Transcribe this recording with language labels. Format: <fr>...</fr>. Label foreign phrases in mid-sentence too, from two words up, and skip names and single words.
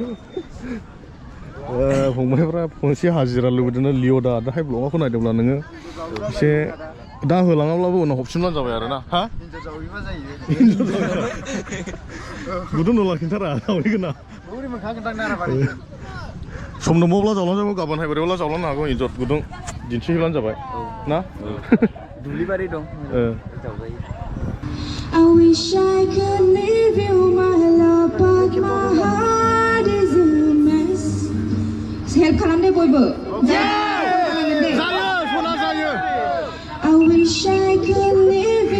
<brx>फंबायफ्रा मोनसे हाजिरा लुबैदोंना लिअ'दा दाहाय ब्लगाव नायदोंब्ला नोङो एसे दा होलाङाब्लाबो उनाव हरफिनब्लानो जाबाय आरो ना हा गुदुं दंला खिन्थारा जावैगोन ना सम दंबावब्ला जावलांजागौ गाबोन हायबारियावब्ला जावलांनो हागौ इन्जर गुदुं दिन्थिहैब्लानो जाबाय ना दुब्लिबारि दं</brx> <en>I wish I could leave you my love but my heart is a mess.</en> <brx>Help खालामदे बयबो. जायो सना जायो</brx> <en>I wish I could leave</en>